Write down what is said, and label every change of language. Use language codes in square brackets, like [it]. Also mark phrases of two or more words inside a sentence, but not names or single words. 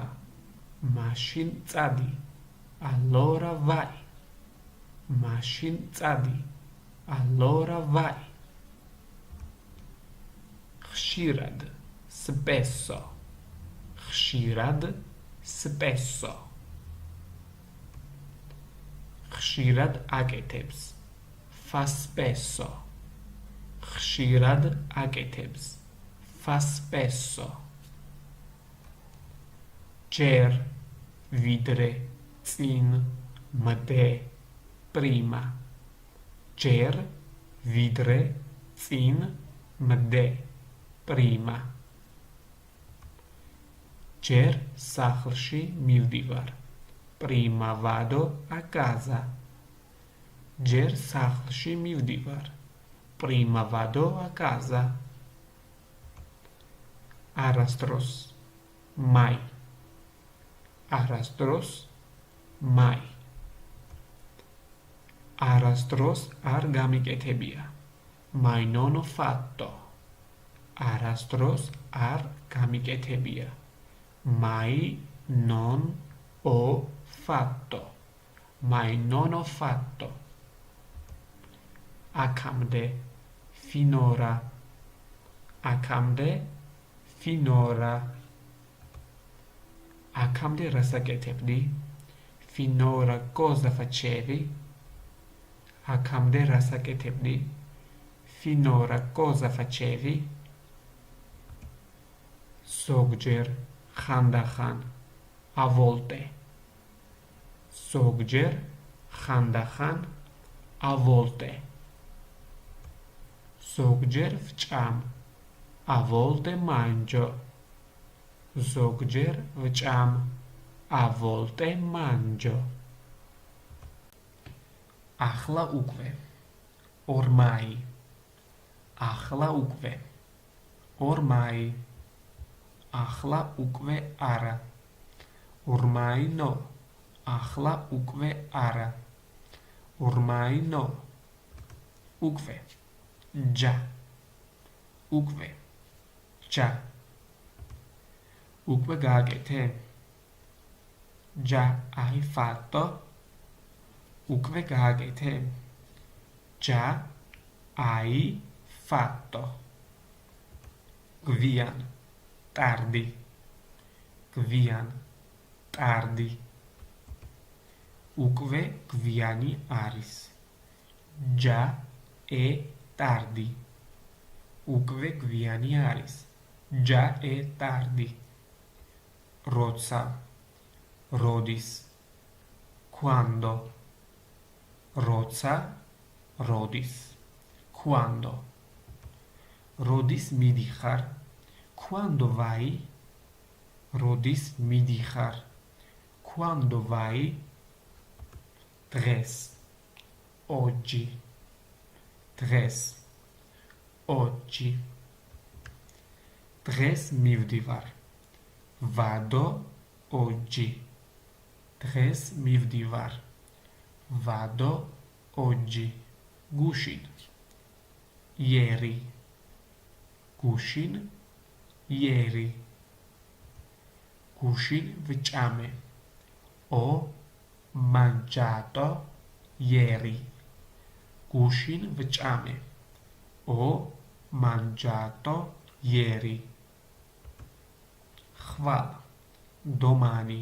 [ka] Machine წადი. [it] Allora vai. [ka] Machine წადი. [it] Allora vai. [ka] ხშირად, spesso. ხშირად, spesso. ხშირად აკეთებს. [it] Fa spesso. [ka] ხშირად აკეთებს. [it] Fa spesso. [ka] ჯერ, ვიდრე, წინ, მდე, prima. ჯერ, ვიდრე, წინ, მდე, prima. ჯერ სახლში მივდივარ. [it] Prima vado a casa. [ka] ჯერ სახლში მივდივარ. [it] Prima vado a casa. [ka] არასდროს, mai. არასდროს, mai. არასდროს არ გამიკეთებია. [it] Mai non ho fatto. [ka] არასდროს არ გამიკეთებია. [it] Mai non ho fatto. Mai non ho fatto. [ka] აქამდე, finora. აქამდე, finora. აქამდე რას აკეთებდი? [it] Finora cosa facevi? [ka] აქამდე რას აკეთებდი? [it] Finora cosa facevi? [ka] ზოგჯერ, ხანდახან, [it] a volte. [ka] ზოგჯერ, ხანდახან, [it] a volte. [ka] ზოგჯერ ვჭამ, [it] a volte mangio. [ka] ზოგჯერ ვჭამ, [it] a volte mangio. [ka] ახლა უკვე, ormai. ახლა უკვე, ormai. ახლა უკვე არა. [it] Ormai no. [ka] ახლა უკვე არა. [it] Ormai no. [ka] უკვე. Già. უკვე. Già. უკვე გააკეთე. [it] Già hai fatto. [ka] უკვე გააკეთე. [it] Già hai fatto. [ka] გვიან. Tardi. გვიან. Tardi. უკვე გვიანი არის. [it] Già è tardi. [ka] უკვე გვიანი არის. [it] Già è tardi. [ka] როცა. როდის. Quando. როცა. როდის. Quando. როდის მიდიხარ? [it] Quando vai? [ka] როდის მიდიხარ? [it] Quando vai? [ka] დღეს. Oggi. დღეს. Oggi. დღეს მივდივარ. [it] Vado oggi. [ka] დღეს მივდივარ. [it] Vado oggi. [ka] გუშინ. Ieri. გუშინ. Ieri. გუშინ ვჭამე. [it] Ho mangiato ieri. [ka] გუშინ ვჭამე. [it] Ho mangiato ieri. [ka] ხვალ. Domani.